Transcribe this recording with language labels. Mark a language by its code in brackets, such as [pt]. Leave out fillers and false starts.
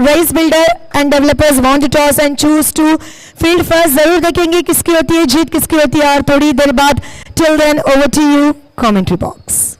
[en] Race builder and developers want to toss and choose to field first. [hi] जरूर देखेंगे किसकी होती है जीत, किसकी होती है, और थोड़ी देर बाद. [en] Till then, over to you, commentary box.